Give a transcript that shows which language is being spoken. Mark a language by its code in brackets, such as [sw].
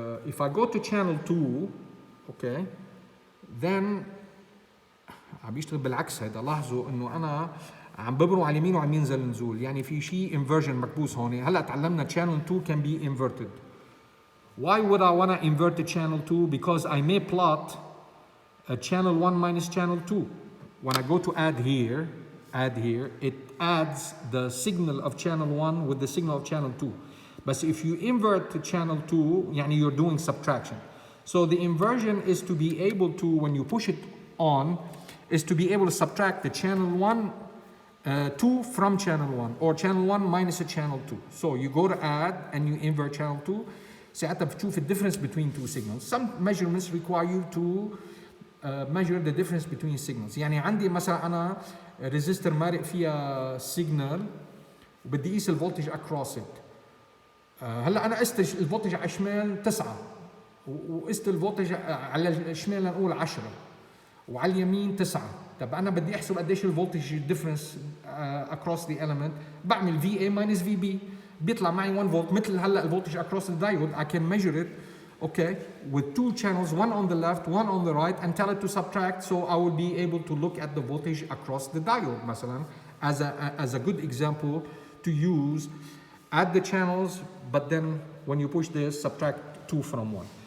[en] If I go to channel 2 okay then [ar] عم بيشتغل بالعكس. هيدا لاحظوا انه انا عم ببرم على اليمين وعم ينزل نزول، يعني في شيء inversion مكبوس هون. هلا تعلمنا [en] channel 2 can be inverted. Why would I want to invert the channel 2? Because I may plot a channel 1 minus channel 2. When I go to add here, it adds the signal of channel 1 with the signal of channel 2. But if you invert the channel 2, يعني you're doing subtraction. So the inversion is to be able to, when you push it on, is to be able to subtract the channel 1 2 from channel 1 or channel 1 minus a channel 2. So you go to add and you invert channel 2. [ar] ساعتها بتشوف [en] the difference between two signals. Some measurements require you to measure the difference between signals. [ar] يعني عندي مثلا أنا resistor مارق فيها signal وبدي أقيس الفولتج [en] across it. [ar] هلا أنا قست الفولتج على الشمال 9 وقست الفولتج على الشمال لنقول 10 وعلى اليمين 9. طب أنا بدي أحسب قديش الفولتج [en] difference across the element. [ar] بعمل VA minus VB بيطلع معي 1 فولت مثل هلا الفولتج [en] across the diode. I can measure it okay with two channels, one on the left, one on the right, and tell it to subtract, so I will be able to look at the voltage across the diode مثلا as a good example to use, add the channels, but then when you push this, subtract 2 from 1.